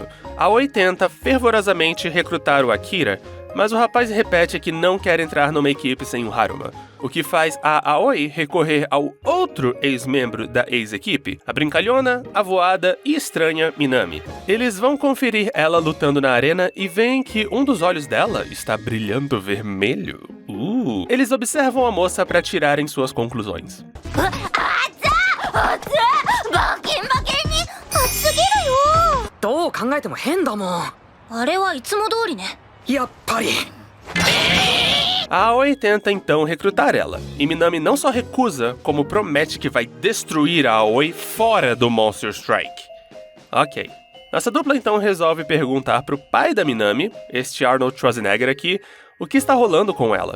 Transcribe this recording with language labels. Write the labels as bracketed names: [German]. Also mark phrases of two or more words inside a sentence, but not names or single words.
[Portuguese] A Aoi tenta fervorosamente recrutar o Akira, mas o rapaz repete que não quer entrar numa equipe sem o Haruma, o que faz a Aoi recorrer ao outro ex-membro da ex-equipe, a brincalhona, avoada e estranha Minami. Eles vão conferir ela lutando na arena e veem que um dos olhos dela está brilhando vermelho. Eles observam a moça para tirarem suas conclusões. [Japanese] どう考えても変だもん。あれはいつも通りね。やっぱり。 [Portuguese] A Aoi tenta então recrutar ela, e Minami não só recusa, como promete que vai destruir a Aoi fora do Monster Strike. Ok. Nossa dupla então resolve perguntar pro pai da Minami, este Arnold Schwarzenegger aqui, o que está rolando com ela.